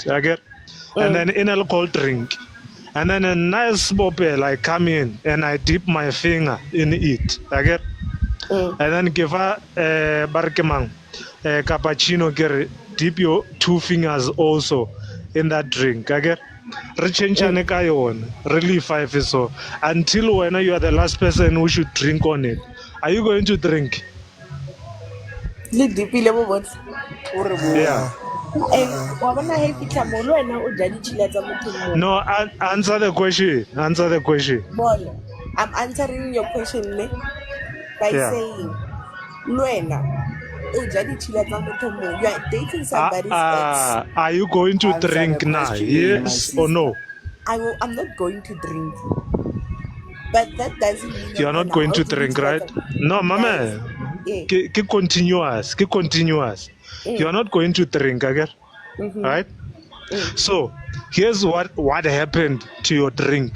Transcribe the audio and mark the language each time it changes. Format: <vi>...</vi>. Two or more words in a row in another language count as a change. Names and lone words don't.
<en>Okay? And then in a cold drink. And then a nice bopel, I come in and I dip my finger in it. Okay? And then give her barkemang cappuccino, dip your two fingers also in that drink. Okay?</en> <nso>Re changeane ka yona,</nso> <en>really five is so until when you are the last person who should drink on it. Are you going to drink?</en> <nso>Le dipile bo botse.</nso> <en>Yeah.</en> <nso>Wa bona he fitla mo le wena o ja ditšhila tsa motho mo.</nso> <en>No, answer the question. Answer the question. Bona, I'm answering your question le by Yeah.</en> <nso>saying le wena o ja ditšhila tsa motho mo.</nso> <en>You are dating somebody's ex. Are you going to answer the drink now? question, my Yes or sister. no? I'm not going to drink, but that doesn't mean You are okay not now going I'll to give it drink, to like right? No, guys. mama. Yeah.</en> <nso>Ke continuous. Ke continuous.</nso> <en>You are not going to drink, again, right? So here's what happened to your drink.</en>